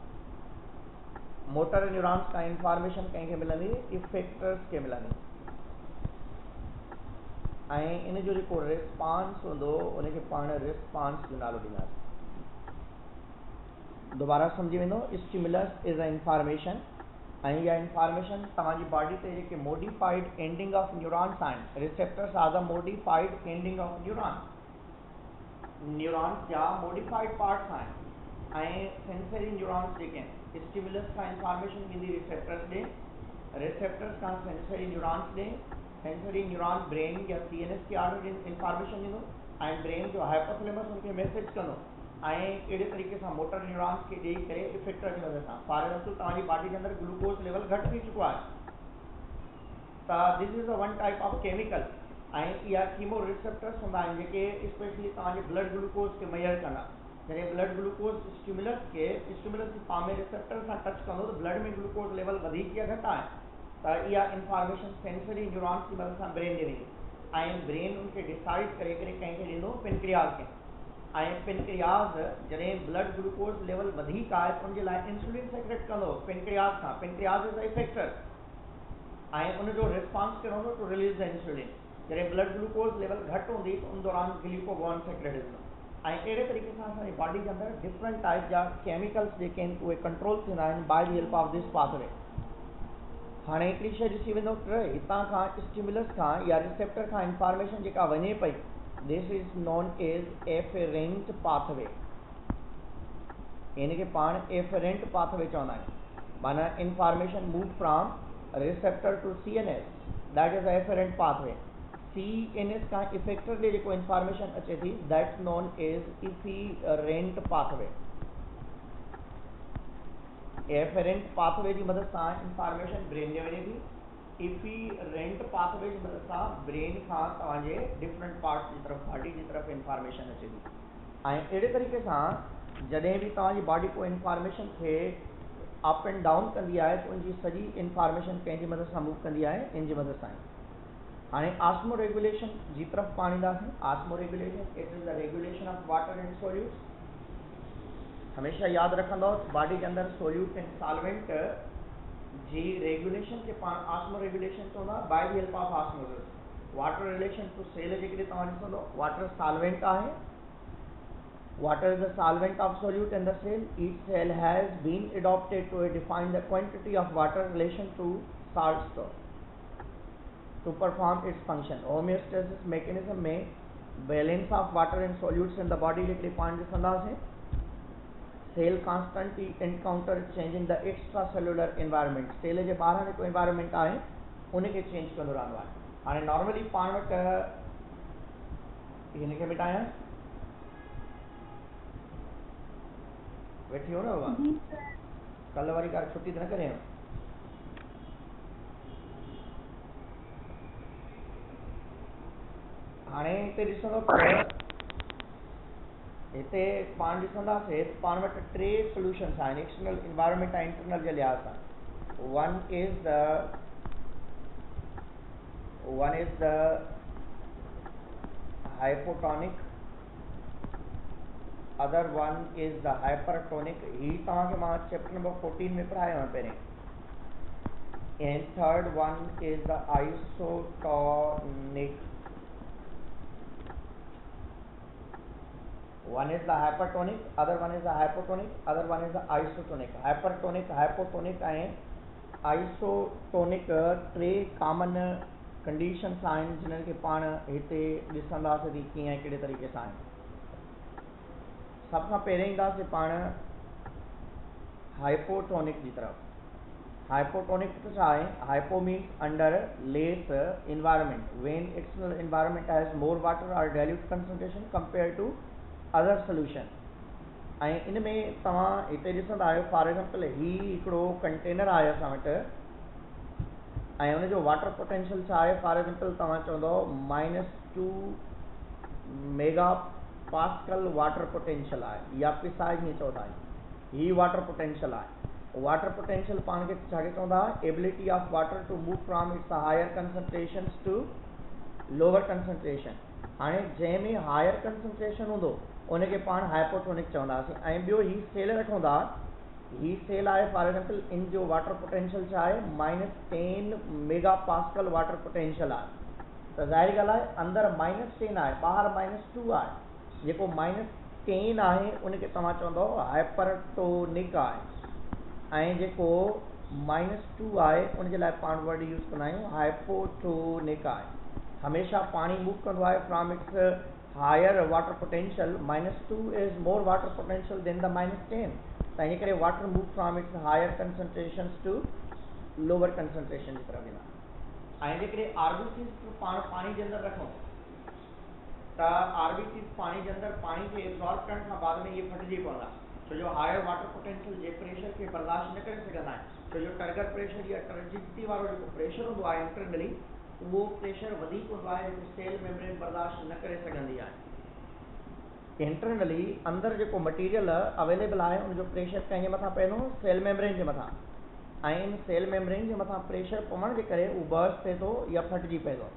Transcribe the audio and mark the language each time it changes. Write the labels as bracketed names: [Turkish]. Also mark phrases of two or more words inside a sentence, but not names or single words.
[English] motor neurons [Sindhi] खां इंफॉर्मेशन कंहिंखे मिलंदी, इफेक्टर्स खे मिलंदी ऐं इन जो जेको रिस्पॉन्स हूंदो उनखे पाण रिस्पॉन्स जो नालो ॾींदासीं। दोबारा सम्झी वेंदो, [English] stimulus is a information [Sindhi] ऐं इहा इंफॉर्मेशन तव्हांजी बॉडी ते जेके [English] modified ending of neurons [Sindhi] आहिनि, [English] receptors are the modified ending of neurons [Sindhi] जा [English] modified parts [Sindhi] आहिनि ऐं [English] sensory neurons [Sindhi] जेके आहिनि, स्टिमुलस खां इंफॉर्मेशन ईंदी रिसेप्टर्स ॾे, रिसेप्टर्स खां [English] sensory neurons [Sindhi] ॾे, [English] sensory neuron [Sindhi] ब्रेन या CNS खे [English] order information [Sindhi] ॾींदो ऐं ब्रेन जो हाइपोथैलेमस उनखे मैसेज कंदो ऐं कहिड़े तरीक़े सां [English] motor neurons [Sindhi] खे ॾेई करे इफेक्टर जी वजह सां [English] for example [Sindhi] तव्हांजी बॉडी जे अंदरि [English] glucose level [Sindhi] घटि थी चुको आहे त [English] this is a one type of chemical [Sindhi] ऐं इहा [English] chemo receptors [Sindhi] हूंदा आहिनि जेके स्पेशली तव्हांजे [English] blood glucose [Sindhi] खे मेजर कंदा जॾहिं [English] blood glucose stimulus [Sindhi] जी फॉर्म में रिसेप्टर सां टच कंदो त ब्लड में [English] glucose level [Sindhi] वधीक या घटि आहे त इहा इंफॉर्मेशन [English] sensory neurons [Hindi] की मदद [Sindhi] सां ब्रेन ॾे वेंदी ऐं ब्रेन उनखे डिसाइड करे करे कंहिंखे ॾींदो पेनक्रियाज खे ऐं पेनक्रियाज जॾहिं [English] blood glucose level [Sindhi] वधीक आहे त उनजे लाइ [English] insulin secrete [Sindhi] कंदो पेनक्रियाज खां [English] pancreas is a effector [Sindhi] ऐं उनजो रिस्पॉन्स कहिड़ो हूंदो [English] to release the insulin [Sindhi] जॾहिं [English] blood glucose level [Sindhi] घटि हूंदी त उन दौरान [English] glucagon secrete [Sindhi] हूंदो ऐं अहिड़े तरीक़े सां असांजी बॉडी जे अंदरि [English] different type [Sindhi] जा केमिकल्स जेके आहिनि उहे कंट्रोल थींदा आहिनि [English] by the help of this pathway [Sindhi] हाणे हिकिड़ी शइ ॾिसी वेंदो हितां खां स्टिमुलस खां या रिसेप्टर खां इंफॉर्मेशन जेका वञे पई [English] this is known as afferent pathway [Sindhi] इनखे पाण [English] afferent pathway [Sindhi] चवंदा आहियूं माना [English] information move from receptor to CNS that is afferent pathway [Sindhi] CNS का इफेक्टर ॾे जेको इंफॉर्मेशन अचे थी [English] that's known as efferent pathway afferent pathway [Sindhi] जी मदद सां इंफॉर्मेशन ब्रेन ॾे वञे थी [English] efferent pathway [Sindhi] जी मदद सां ब्रेन खां तव्हांजे [English] different parts [Sindhi] जी तरफ़ बॉडी जी तरफ़ इंफॉर्मेशन अचे थी ऐं अहिड़े तरीक़े सां जॾहिं बि तव्हांजी बॉडी को इंफॉर्मेशन खे [English] up and down [Sindhi] कंदी आहे त उनजी सॼी इंफॉर्मेशन कंहिंजी मदद सां मूव कंदी आहे इन जी मदद सां हाणे [English] osmo regulation [Sindhi] जी तरफ़ पाण ईंदासीं [English] osmo regulation it is the regulation of water and solutes [Sindhi] हमेशा यादि रखंदो बॉडी के अंदर [English] solute and solvent [Sindhi] जी रेगुलेशन के पाण [English] osmo regulation by the help of osmosis water relation to cell [Sindhi] जेकॾहिं तव्हां ॾिसंदो [English] water solvent [Sindhi] आहे [English] water is the solvent of solute in the cell each cell has been adopted to define the quantity of water relation to salt store to perform its function homeostasis mechanism में balance of water and solutes in the body [Sindhi] जेकॾहिं पाण ॾिसंदासीं सेल [English] constantly encounter change in the extracellular environment [Sindhi] सेल जे ॿाहिरां जेको environment आहे उनखे चेंज कंदो रहंदो आहे हाणे नॉर्मली पाण वटि हिनखे मिटायां वेठी हो न बाबा कल्ह वरी का छुट्टी त न करे हाणे हिते ॾिसंदो हिते पाण ॾिसंदासीं पाण वटि टे सोल्यूशन्स आहिनि [English] external environment [Sindhi] ऐं इंटरनल जे लिहाज़ सां वन [English] is the hypotonic other one is the hypertonic [Sindhi] ही तव्हांखे मां चैप्टर नंबर 14 में पढ़ायो आहे पहिरें [English] and third one is the isotonic one is the hypertonic other one is the hypotonic other one is the isotonic [Sindhi] hypertonic ऐं isotonic टे [English] common conditions [Sindhi] आहिनि जिन्हनि खे पाण हिते ॾिसंदासीं थी कीअं कहिड़े तरीक़े सां आहिनि सभ खां पहिरें ईंदासीं पाण हाइपोटोनिक जी तरफ़ हाइपोटोनिक छा आहे [English] hypo means under less environment when external environment has more water or dilute concentration compared to other solution [Sindhi] ऐं इन में तव्हां हिते ॾिसंदा आहियो [English] for example [Sindhi] ही हिकिड़ो कंटेनर आहे असां वटि ऐं उनजो [English] water potential [Sindhi] छा आहे फॉर एग्जाम्पल तव्हां चवंदव -2 [English] mega pascal water potential [Sindhi] आहे या पिसाइज हीअं चवंदा आहियूं ही [English] water potential [Sindhi] आहे [English] water potential [Sindhi] पाण खे छाखे चवंदा [English] ability of water to move from its higher concentrations to lower concentration [Sindhi] हाणे जंहिंमें [English] higher concentration [Sindhi] हूंदो उनखे पाण हाइपोटोनिक चवंदासीं ऐं ॿियो ही सेल वठूं था ही सेल आहे [English] for example [Sindhi] इन जो [English] water potential [Sindhi] छा आहे -10 [English] mega pascal water potential [Sindhi] आहे त ज़ाहिर ॻाल्हि आहे अंदरि -10 आहे ॿाहिरि -2 आहे जेको -10 आहे उनखे तव्हां चवंदव हाइपरटोनिक आहे ऐं जेको -2 आहे उनजे लाइ पाण [English] word use [Sindhi] कंदा आहियूं हाइपोटोनिक आहे हमेशा पाणी मूव कंदो आहे [English] from its higher water potential -2 is more water potential then the -10 [Sindhi] त इन करे [English] water move from its higher concentrations to lower [Sindhi] कंसंट्रेशन जी तरफ़ वेंदा ऐं जेकॾहिं आरबीसी पाण पाणी जे अंदरि रखूं त आरबीसी [Hindi] पानी के अंदर पानी के [Sindhi] एब्जॉर्ब करण खां बाद में ये फटजी पवंदा, छो जो [English] higher water potential [Sindhi] जे प्रेशर के बर्दाश्त न करे सघंदा आहिनि, छो जो [English] turgor pressure [Sindhi] या टर्जिडिटी वारो जेको प्रेशर हूंदो आहे इंटरनली, उहो प्रेशर वधीक हूंदो आहे जेको [English] cell membrane [Sindhi] बर्दाश्त न करे सघंदी आहे। इंटरनली अंदर जेको मटीरियल अवेलेबल आहे उनजो प्रेशर कंहिंजे मथां पवंदो, [English] cell membrane [Sindhi] जे मथां, ऐं इन [English] cell membrane [Sindhi] जे मथां प्रेशर पवण जे करे उहो बर्स्ट थिए थो या फटजी पए थो।